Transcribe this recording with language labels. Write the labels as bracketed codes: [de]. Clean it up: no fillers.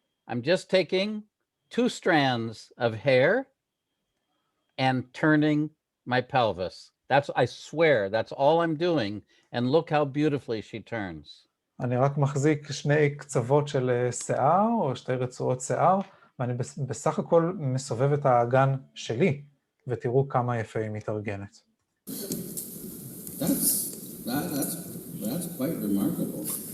[en] I'm just taking 2 strands of hair and turning my pelvis. I swear, that's all I'm doing. And look how beautifully she turns. [he] אני רק מחזיק 2 קצוות של שיער, או 2 רצועות שיער, ואני בסך הכל מסובב את האגן שלי, ותראו כמה יפה היא מתארגנת. [en] That's quite remarkable.